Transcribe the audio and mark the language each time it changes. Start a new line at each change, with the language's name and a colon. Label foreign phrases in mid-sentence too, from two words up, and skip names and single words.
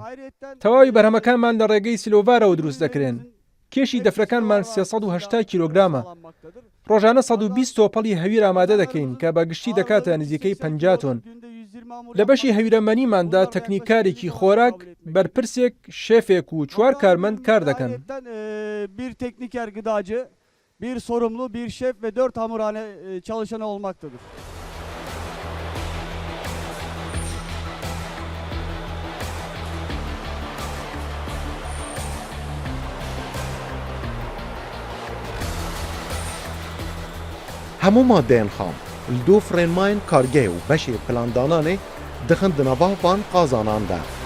Central Kurdish: تەواوی بەرهەمەکانمان لە ڕێگەی سیلۆڤارەوە دروست دەکرێن. کێشی دەفرەکانمان 380 کیلۆگرامە. ڕۆژانە 120 تۆپەڵی هەویر ئامادە دەکەین کە بەگشتی دەکاتە نزیکەی 50 تۆن. لە بەشی هەویرەمەنیماندا تەکنیکارێکی خۆراک، بەرپرسێک، شێفێک و 4 کارمەند کار دەکەن.
Turkish: Bir tekniker gıdacı, bir sorumlu, bir şef ve 4 hamurhane çalışanı olmaktadır.
Kurdish: Hemû madeyên xam li du frênmayên kargehê û beşê plandananê dixin di nava van qazanan de.